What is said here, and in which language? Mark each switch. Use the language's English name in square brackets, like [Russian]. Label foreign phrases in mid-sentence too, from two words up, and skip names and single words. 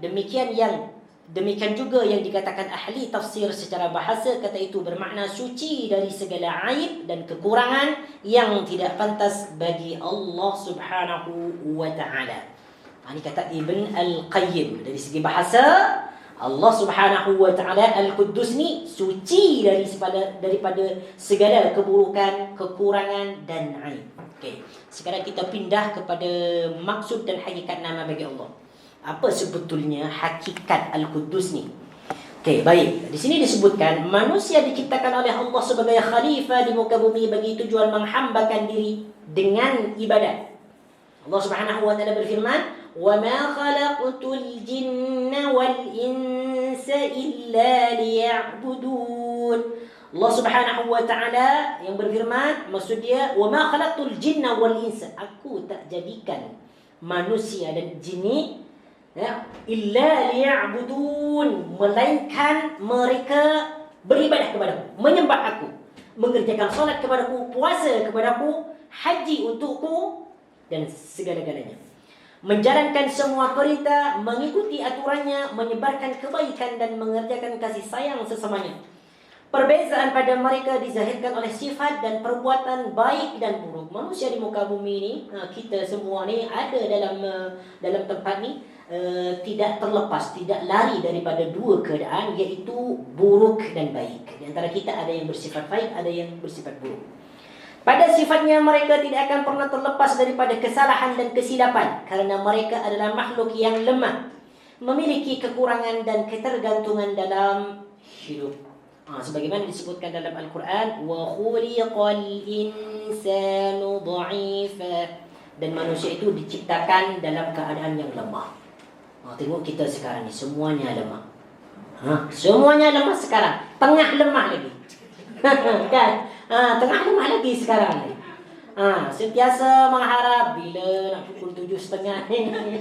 [Malay] Demikian juga yang dikatakan ahli tafsir secara bahasa, kata itu bermakna suci dari segala aib dan kekurangan yang tidak pantas bagi Allah [Arabic] سبحانه وتعالى. [Malay] Ini kata Ibn Al-Qayyim. Dari segi bahasa, Allah [Arabic] سبحانه وتعالى [Malay] Al-Quddus ni suci daripada segala keburukan, kekurangan dan aib. Okey, sekarang kita pindah kepada maksud dan hakikat nama bagi Allah. Apa sebetulnya hakikat Al-Quddus ni? Okey, baik. Di sini disebutkan manusia diciptakan oleh Allah sebagai khalifah di muka bumi bagi tujuan menghambakan diri dengan ibadat. Allah [Arabic] سبحانه وتعالى [Malay] berfirman, [Arabic] "وما خلقت الجن والإنس إلا ليعبدون." [Malay] Allah [Arabic] سبحانه وتعالى [Malay] yang berfirman, maksud dia, [Arabic] "وما خلقت الجن والإنس." [Malay] Aku tak jadikan manusia dan jin ni [Arabic] إلا ليعبدون, [Malay] melainkan mereka beribadah kepadaku, menyembah aku, mengerjakan solat kepadaku, puasa kepadaku, haji untukku dan segala-galanya, menjalankan semua perintah, mengikuti aturannya, menyebarkan kebaikan dan mengerjakan kasih sayang sesamanya. Perbezaan pada mereka dizahirkan oleh sifat dan perbuatan baik dan buruk. Manusia di muka bumi ni, kita semua ni ada dalam tempat ni, tidak terlepas, tidak lari daripada dua keadaan, iaitu buruk dan baik. Di antara kita ada yang bersifat baik, ada yang bersifat buruk. Pada sifatnya mereka tidak akan pernah terlepas daripada kesalahan dan kesilapan, kerana mereka adalah makhluk yang lemah, memiliki kekurangan dan ketergantungan dalam hidup. Sebagaimana disebutkan dalam Al-Quran, [Arabic] وخلق الإنسان ضعيفا, [Malay] dan manusia itu diciptakan dalam keadaan yang lemah. Tengok kita sekarang ni, semuanya lemah. Semuanya lemah sekarang, tengah lemah lagi. Kan? Tengah lemah lagi sekarang ni. Sentiasa mengharap bila nak pukul 7.30 ni.